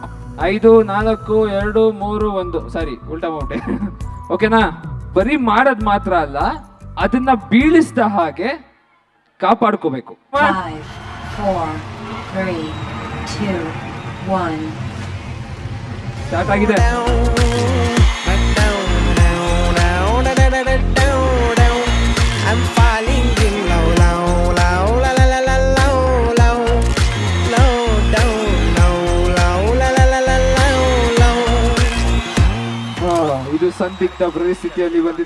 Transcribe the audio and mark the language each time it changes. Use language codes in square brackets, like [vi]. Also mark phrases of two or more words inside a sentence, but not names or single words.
[kn] 5 4 2 3 1 ಸಾರಿ ಉಲ್ಟಾ ಮಾಡ್ಬಿಟ್ಟೆ. ಓಕೆನಾ? ಬರೀ ಮಾಡೋದ್ ಮಾತ್ರ ಅಲ್ಲ, ಅದನ್ನ ಬೀಳಿಸ್ದ ಹಾಗೆ ಕಾಪಾಡ್ಕೋಬೇಕು. 5 4 3 2 1 ಸ್ಟಾರ್ಟ್ ಆಗಿದೆ. [en] I'm falling in low, low, low, la la la la low, low, low, down, low, low, la la la la low, low. [kn] ಇದು ಸಂದಿಗ್ಧ ಪರಿಸ್ಥಿತಿಯಲ್ಲಿ ಬಂದಿದೆ.